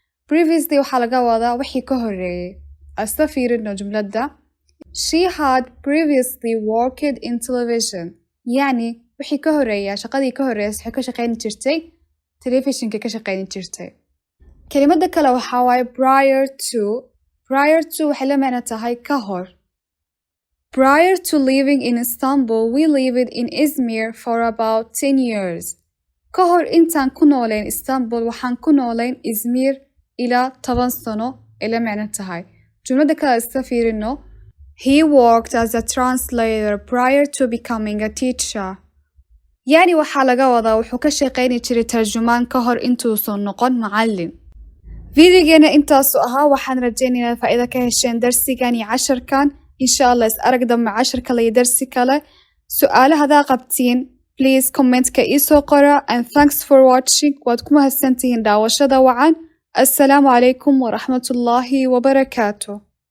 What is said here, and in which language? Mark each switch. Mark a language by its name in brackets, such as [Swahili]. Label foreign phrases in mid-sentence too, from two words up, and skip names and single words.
[Somali] previously waxaa laga wadaa wixii ka horreeyay. Asla fiirino jumladda. [English] She had previously worked in television. [Somali] يعني wixii ka horreeya shaqadii ka horreysay waxay ka shaqayn jirtay telefishinka ka shaqayn jirtay. Kelimada kale waxaa waaye [English] prior to. Prior to [Somali] waxay la macno tahay ka hor. [English] Prior to living in Istanbul, we lived in Izmir for about 10 years. [Somali] Ka hor intaan ku noolayn Istanbul waxaan ku noolayn Izmir ilaa 10 sano ay la macno tahay. Jumlada kale iska fiirino. [English] He worked as a translator prior to becoming a teacher. [Somali] يعني waxaa laga wadaa wuxuu ka shaqayni jiray tarjumaan ka hor intuusan noqon macallin. Videogeena intaasu ahaa waxaan rajaynayaa faa'iido ka hesheen darsigan iyo casharkan. [Arabic] إن شاء الله [Somali] is arag dambe cashar kale iyo darsi kale. Su'aalaha hadaa qabtiin please comment-ka ii soo qora [English] and thanks for watching. [Somali] Waad ku mahadsantihiin daawashada wacan. [Arabic] السلام عليكم ورحمة الله وبركاته.